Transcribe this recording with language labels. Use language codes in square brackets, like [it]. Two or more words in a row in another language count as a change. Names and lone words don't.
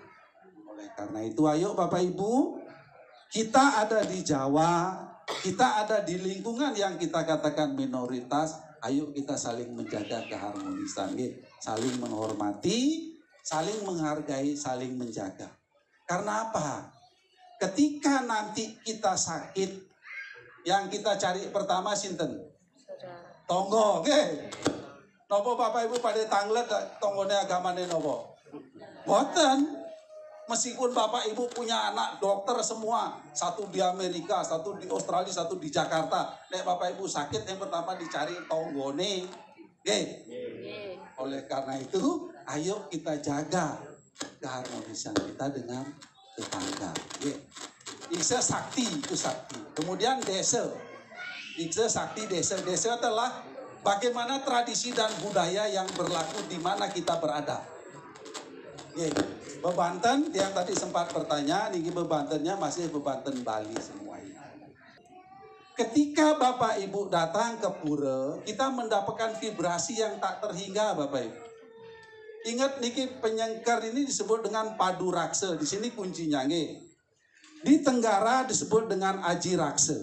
[id] Oleh karena itu ayo Bapak Ibu, kita ada di Jawa, kita ada di lingkungan yang kita katakan minoritas, ayo kita saling menjaga keharmonisan, saling menghormati, saling menghargai, saling menjaga. Karena apa? Ketika nanti kita sakit, yang kita cari pertama sinten? [jv] Tonggo, oke? Nopo Bapak Ibu pada tanglet tonggone agamane nopo? Boten. [id] Meskipun Bapak Ibu punya anak dokter semua, satu di Amerika, satu di Australia, satu di Jakarta. Nek Bapak Ibu sakit yang pertama dicari tonggone. Oke? Oleh karena itu, ayo kita jaga keharmonisan kita dengan tetangga. Iksa sakti itu sakti. Kemudian desa. Iksa sakti desa. Desa adalah bagaimana tradisi dan budaya yang berlaku di mana kita berada. Bebanten yang tadi sempat bertanya, niki bebantennya masih bebanten Bali semuanya. Ketika Bapak Ibu datang ke pura, kita mendapatkan vibrasi yang tak terhingga Bapak Ibu. Ingat niki penyengkar ini disebut dengan padu raksa. Di sini kuncinya nggih. Di Tenggara disebut dengan aji raksa.